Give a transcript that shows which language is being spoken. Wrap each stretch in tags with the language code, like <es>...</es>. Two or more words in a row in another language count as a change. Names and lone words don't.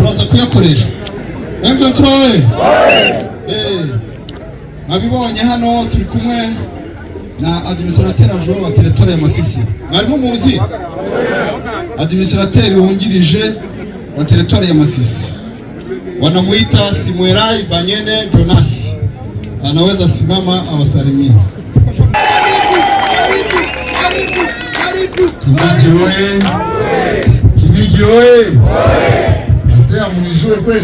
<rw>kuyakoresha. M23 we abibonye hano turi kumwe na</rw> <fr>administrateur adjoint</fr> <rw>wa territoire ya Masisi. Mwarimu muzi administrateur wungirije wa territoire ya Masisi,</rw> <sw>wanamuita Simwerai Banyene Jonas, anaweza simama awasalimie.</sw> <rw>Kinigi oye!</rw> <sw>Kinigi oye! Nasema mnijue kweli?</sw>